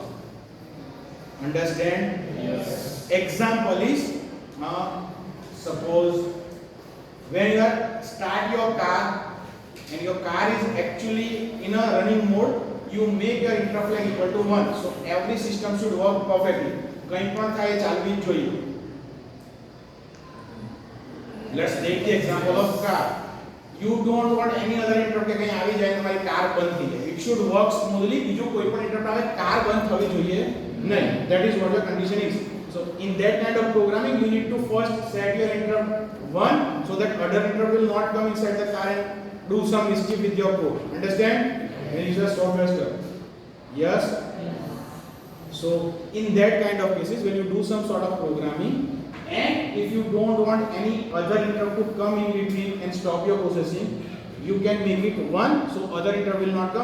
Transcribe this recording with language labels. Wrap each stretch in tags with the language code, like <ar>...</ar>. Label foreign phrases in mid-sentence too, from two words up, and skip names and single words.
<en>Understand? Yes. Example is, suppose when you start your car and your car is actually in a running mode, you make your interrupt flag equal to 1. So every system should work perfectly.</en> <gu>કંઈ પણ થાય ચાલવી જ જોઈએ.</gu> <en>Let's take the example of car. You don't want any other interrupt</en> <gu>કે કંઈ આવી જાય ને તમારી કાર બંધ થઈ જાય.</gu> <en>It should work smoothly.</en> <gu>બીજું કોઈ પણ interrupt આવે કાર બંધ થવી જોઈએ નહીં.</gu> <en>That is what your condition is. So in that kind of programming, you need to first set your interrupt 1 so that other interrupt will not come inside the car and do some mischief with your code. Understand? This is a software stuff. Yes. So in that kind of cases, when you do some sort of programming, and if you don't want any other interrupt to come in between and stop your processing, you can make it 1 so other interrupt will not come.</en>